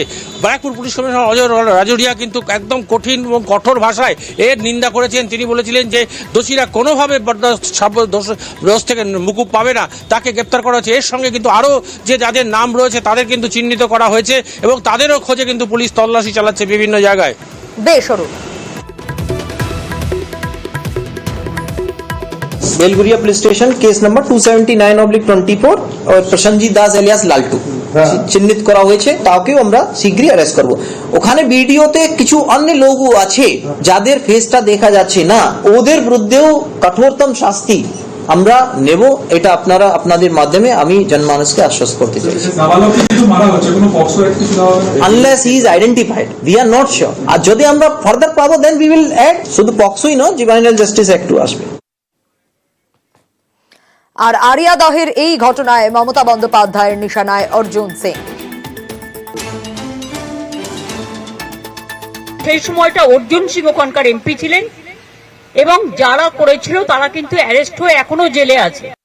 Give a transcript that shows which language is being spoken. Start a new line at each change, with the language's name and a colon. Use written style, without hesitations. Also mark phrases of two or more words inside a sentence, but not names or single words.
Bangla: ব্যারাকপুর পুলিশ কমিশনার অজয় রাজরিয়া কিন্তু একদম কঠিন এবং কঠোর ভাষায় এর নিন্দা করেছেন। তিনি বলেছিলেন যে দোষীরা কোনোভাবে দোষ থেকে মুকুব পাবে না, তাকে গ্রেপ্তার করা হয়েছে। এর সঙ্গে কিন্তু আরও যে যাদের নাম রয়েছে তাদের কিন্তু চিহ্নিত করা হয়েছে এবং তাদেরও খোঁজে কিন্তু পুলিশ তল্লাশি চালাচ্ছে বিভিন্ন জায়গায়। বেশ অরুণ। बेलगुरिया
English: police station case number
Bangla: 279/24 और প্রসেনজিৎ দাস এলিয়াস লালটু চিহ্নিত করা হয়েছে। তাকেও আমরা শীঘ্রই অ্যারেস্ট করব। ওখানে ভিডিওতে কিছু অন্য লোকও আছে যাদের ফেসটা দেখা যাচ্ছে না, ওদের বিরুদ্ধেও কঠোরতম শাস্তি আমরা নেব। এটা আপনারা আপনাদের মাধ্যমে আমি জনমানসকে আশ্বস্ত করতে চাই।
English: Unless he is identified we are not sure.
Bangla: আর যদি আমরা ফার্দার পাবো
English: then we will add.
Bangla: শুধু পক্সোই নয়, জুভেনাইল জাস্টিস অ্যাক্টও আসবে। আর আরিয়াদহের এই ঘটনায় মমতা বন্দ্যোপাধ্যায়ের নিশানায় অর্জুন সিং। সেই সময়টা অর্জুন সিং ওখানকার এমপি ছিলেন এবং যারা করেছিল তারা কিন্তু অ্যারেস্ট হয়ে এখনো জেলে আছে।